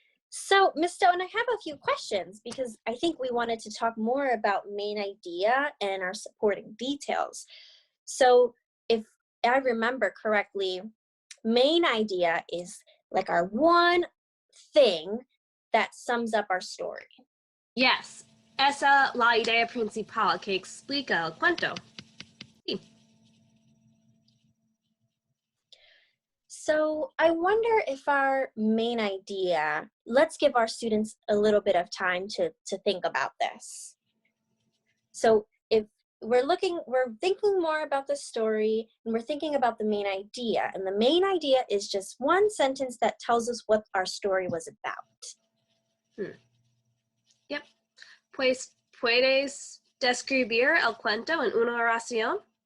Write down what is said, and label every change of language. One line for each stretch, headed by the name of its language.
English: So, Miss Stone, I have a few questions because I think we wanted to talk more about main idea and our supporting details. So, if I remember correctly, main idea is like our one thing that sums up our story. Yes.
Spanish: Esa la idea principal que explica el cuento. Sí.
English: So I wonder if our main idea, let's give our students a little bit of time to think about this. So if we're thinking more about the story and we're thinking about the main idea, and the main idea is just one sentence that tells us what our story was about. Yep.
Spanish: Pues, ¿puedes describir el cuento en una oración?